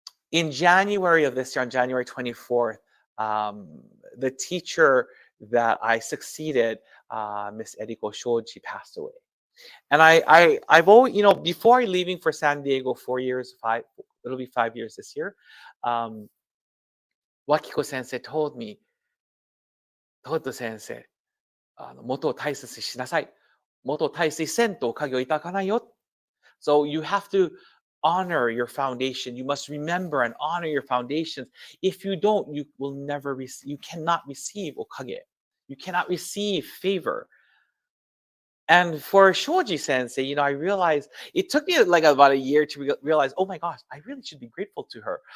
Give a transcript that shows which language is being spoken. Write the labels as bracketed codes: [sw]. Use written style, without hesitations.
[en] In January of this year, on January 24th, the teacher that I succeeded, Miss Eriko Shoji, passed away. And I've always, before leaving for San Diego 4 years, it'll be 5 years this year, Wakiko sensei told me, Toto sensei, [ja] 元を大切にしなさい。元を大切にせんと影をいただかないよ。 [en] So you have to honor your foundation. You must remember and honor your foundations. If you don't, you will never receive, you cannot receive okage. You cannot receive favor. And for Shoji sensei, I realized it took me like about a year to realize, oh my gosh, I really should be grateful to her.